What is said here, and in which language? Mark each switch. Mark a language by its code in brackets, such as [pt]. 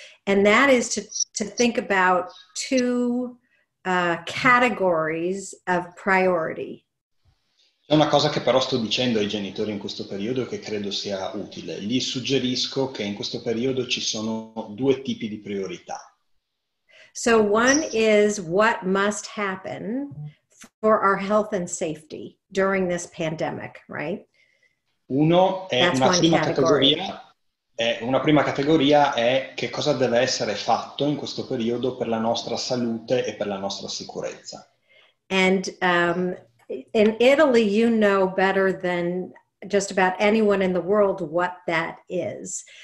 [en] And that is to think about two categories of priority. [it] È una cosa che però sto dicendo ai genitori in questo periodo e che credo sia utile. Gli suggerisco che in questo periodo ci sono due tipi di priorità. [en] So one is what must happen for our health and safety during this pandemic, right? [it] Uno è [en] That's one category. [it] Una prima categoria è che cosa deve essere fatto in questo periodo per la nostra salute e per la nostra sicurezza. [en] And in Italy, you know better than just about anyone in the world what that is.